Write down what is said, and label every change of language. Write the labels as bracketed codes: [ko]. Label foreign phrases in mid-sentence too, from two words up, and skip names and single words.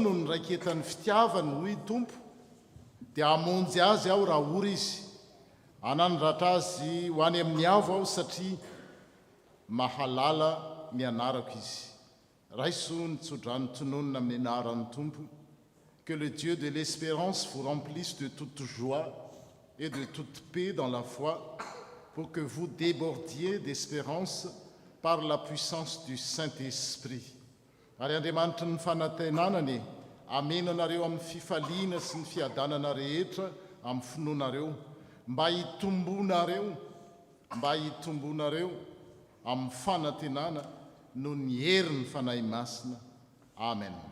[mg] no nyraikentan'ny fitiavany hoy tompo dia amonjy azy aho raha ory izy anandratra azy ho any amin'ny avo aho satria mahalala ny anarako izy. Raiso ny tsodrany tononona amin'ny anaran'ny tompo. [fr] Que le Dieu de l'espérance vous remplisse de toute joie et de toute paix dans la foi pour que vous débordiez d'espérance par la puissance du Saint-Esprit. [mg] Ary Andriamanitra ny fanantenanany ameno anareo amin'ny fifaliana sy ny fiadanana rehetra amin'ny finoanareo mba hitombonareo amin'ny fanantenana no ny herin'ny fanahy masina. Amen.